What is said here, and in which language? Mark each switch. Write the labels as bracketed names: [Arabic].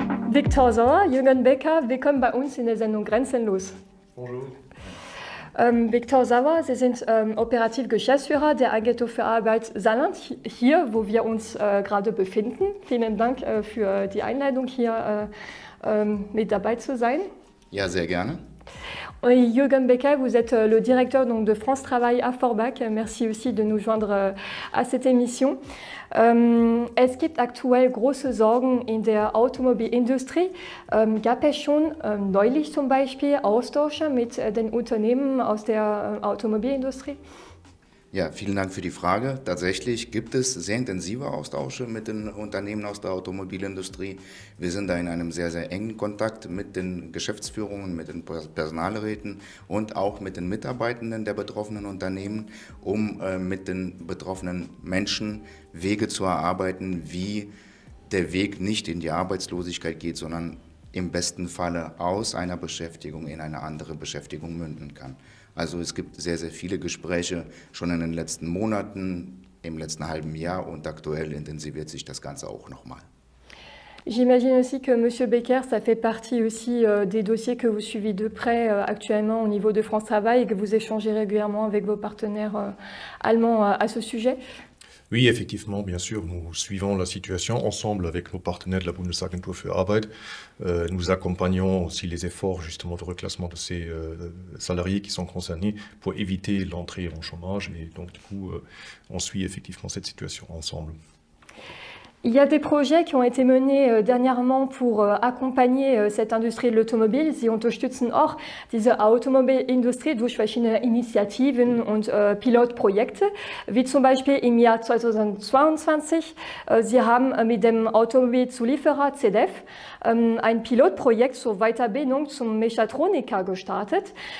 [German] Viktor Sauer, Jürgen Becker, willkommen bei uns in der Sendung Grenzenlos. [French] Bonjour. [German] Viktor Sauer, Sie sind Operativgeschäftsführer der Agentur für Arbeit Saarland, hier, wo wir uns gerade befinden. Vielen Dank für die Einladung, hier mit dabei zu sein. Ja, sehr gerne. [French] Et Jürgen Becker, vous êtes le directeur donc, de France Travail à Forbach. Merci aussi de nous joindre à cette émission. [German] Es gibt aktuell große Sorgen in der Automobilindustrie. Gab es schon neulich zum Beispiel Austausche mit den Unternehmen aus der Automobilindustrie? Ja, vielen Dank für die Frage. Tatsächlich gibt es sehr intensive Austausche mit den Unternehmen aus der Automobilindustrie. Wir sind da in einem sehr, sehr engen Kontakt mit den Geschäftsführungen, mit den Personalräten und auch mit den Mitarbeitenden der betroffenen Unternehmen, um mit den betroffenen Menschen Wege zu erarbeiten, wie der Weg nicht in die Arbeitslosigkeit geht, sondern im besten Falle aus einer Beschäftigung in eine andere Beschäftigung münden kann. Also es gibt sehr, sehr viele Gespräche schon in den letzten Monaten, im letzten halben Jahr und aktuell intensiviert sich das Ganze auch nochmal. [French] J'imagine aussi que M. Becker, ça fait partie aussi des dossiers que vous suivez de près actuellement au niveau de France Travail et que vous échangez régulièrement avec vos partenaires allemands à ce sujet. Oui, effectivement, bien sûr, nous suivons la situation ensemble avec nos partenaires de la Bundesagentur für Arbeit. Nous accompagnons aussi les efforts justement de reclassement de ces salariés qui sont concernés pour éviter l'entrée en chômage. Et donc, du coup, on suit effectivement cette situation ensemble. Il y a des projets qui ont été menés dernièrement pour accompagner cette Industrie de l'Automobile. [German] Sie unterstützen auch diese Automobilindustrie durch verschiedene Initiativen und Pilotprojekte, wie zum Beispiel im Jahr 2022. Sie haben mit dem Automobilzulieferer ZF ein Pilotprojekt zur Weiterbildung zum Mechatroniker gestartet.